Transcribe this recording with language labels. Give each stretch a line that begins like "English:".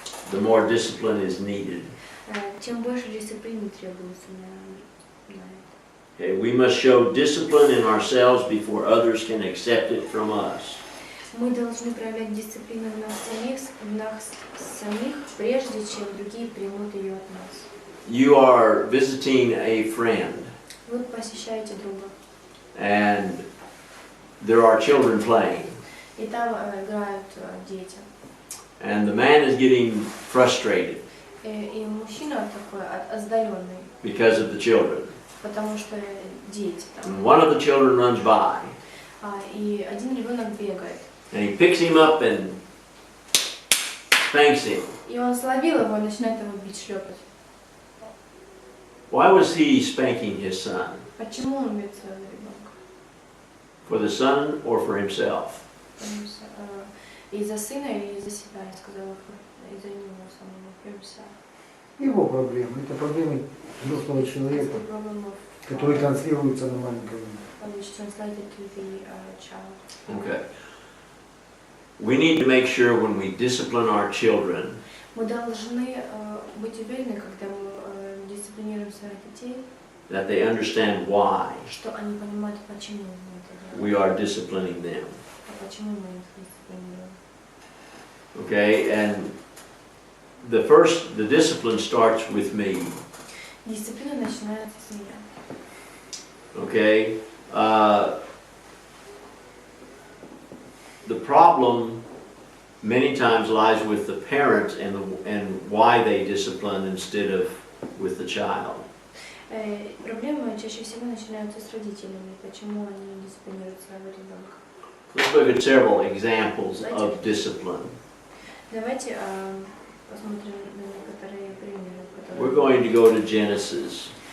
English: the more discipline is needed.
Russian: тем больше дисциплины требуется на это.
English: Okay, we must show discipline in ourselves before others can accept it from us.
Russian: Мы должны проявлять дисциплину в нас самих, прежде чем другие примут ее от нас.
English: You are visiting a friend,
Russian: Вы посещаете друга,
English: and there are children playing,
Russian: и там играют дети.
English: and the man is getting frustrated
Russian: И мужчина такой оздаленный,
English: because of the children.
Russian: потому что дети там.
English: And one of the children runs by,
Russian: И один ребенок бегает.
English: and he picks him up and spanks him.
Russian: И он словил его и начинает его бить, шлепать.
English: Why was he spanking his son?
Russian: Почему он бьет своего ребенка?
English: For the son or for himself?
Russian: Из-за сына или из-за себя, я сказала, из-за него самого,
English: himself.
Russian: Его проблемы. Это проблемы взрослого человека, которые транслируются на маленького.
English: Which translated to the child. Okay. We need to make sure when we discipline our children
Russian: Мы должны быть уверены, когда мы дисциплинируем своих детей,
English: that they understand why
Russian: что они понимают, почему мы это
English: we
Russian: делаем,
English: are disciplining them.
Russian: а почему мы их дисциплинируем.
English: Okay, and the discipline starts with me.
Russian: Дисциплина начинается с меня.
English: Okay, the problem many times lies with the parents and why they discipline instead of with the child.
Russian: Проблемы чаще всего начинаются с родителями, почему они дисциплинируют своего ребенка.
English: Let's look at several examples of discipline.
Russian: Давайте посмотрим на некоторые примеры, которые...
English: We're going to go to Genesis.